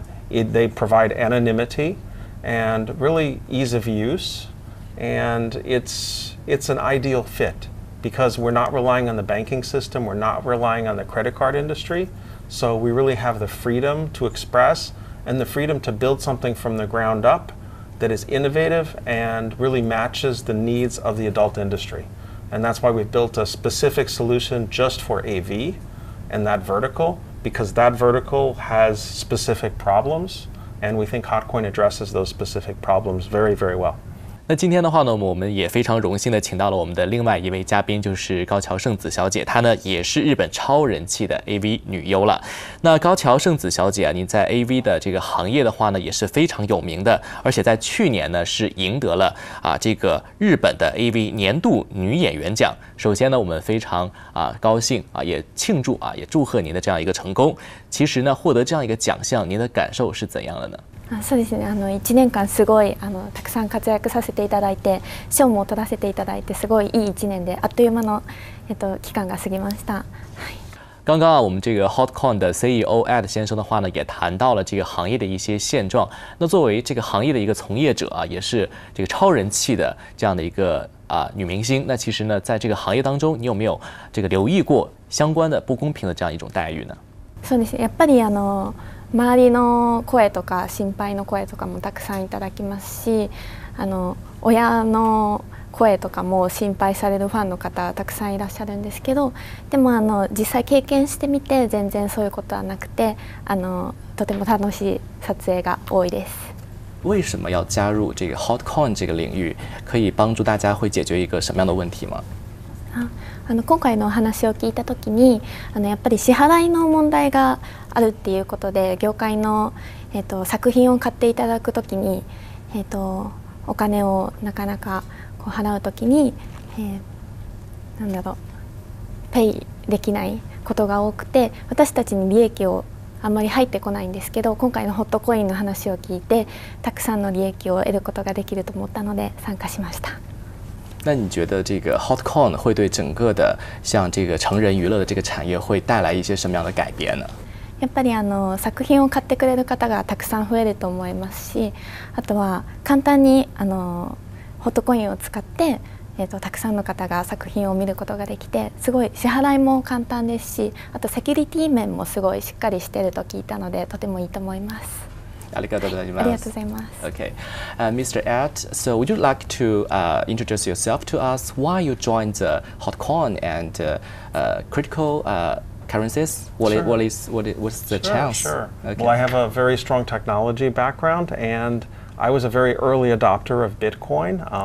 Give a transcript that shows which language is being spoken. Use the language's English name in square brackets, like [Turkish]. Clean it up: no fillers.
[English] They provide anonymity and really ease of use, and it's an ideal fit because we're not relying on the banking system, we're not relying on the credit card industry, so we really have the freedom to express and the freedom to build something from the ground up that is innovative and really matches the needs of the adult industry. And that's why we've built a specific solution just for AV and that vertical, because that vertical has specific problems, and we think HotCoin addresses those specific problems very, very well. [Chinese] 那今天的话呢，我们也非常荣幸的请到了我们的另外一位嘉宾，就是高桥圣子小姐，她呢也是日本超人气的 AV 女优了。那高桥圣子小姐您在 AV 的这个行业的话呢也是非常有名的，而且在去年呢是赢得了这个日本的 AV 年度女演员奖。首先呢，我们非常高兴也庆祝也祝贺您的这样一个成功。其实呢，获得这样一个奖项，您的感受是怎样的呢？ [Japanese] そうですね。 1年間すごいたくさん活躍させていただいて、賞も取らせていただいて、すごいいい1年であっという間の期間が過ぎました。 [Chinese] 刚刚我们这个 HotCoin 的 CEO Ed 先生的话呢，也谈到了这个行业的一些现状。那作为这个行业的一个从业者也是这个超人气的这样的一个女明星。那其实呢，在这个行业当中，你有没有这个留意过相关的不公平的这样一种待遇呢？ [Japanese] そうですね。やっぱり周りの声とか心配の声とかもたくさんいただきますし、親の声とかも心配されるファンの方たくさんいらっしゃるんですけど、でも実際経験してみて全然そういうことはなくてとても楽しい撮影が多いです。 [Chinese] 为什么要加入这个 HotCoin 这个领域？可以帮助大家会解决一个什么样的问题吗？ [Japanese] 今回のお話を聞いた時にやっぱり支払いの問題があるっていうことで、業界の、作品を買っていただく時に、お金をなかなかこう払う時に、なんだろう、ペイできないことが多くて、私たちに利益をあんまり入ってこないんですけど、今回のホットコインの話を聞いてたくさんの利益を得ることができると思ったので参加しました。 [Chinese] 那你觉得这个 HotCoin 会对整个的像这个成人娱乐的这个产业会带来一些什么样的改变呢？ [Japanese] やっぱり作品を買ってくれる方がたくさん増えると思いますし、あとは簡単にホットコインを使って、たくさんの方が作品を見ることができて、すごい支払いも簡単ですし、あとセキュリティ面もすごいしっかりしていると聞いたのでとてもいいと思います。ありがとうございます。ありがとうございます。 [English] Okay, Mr. Ed, so would you like to introduce yourself to us? Why you joined HotCoin and critical currencies? What's the chance? Sure. Okay. Well, I have a very strong technology background, and I was a very early adopter of Bitcoin.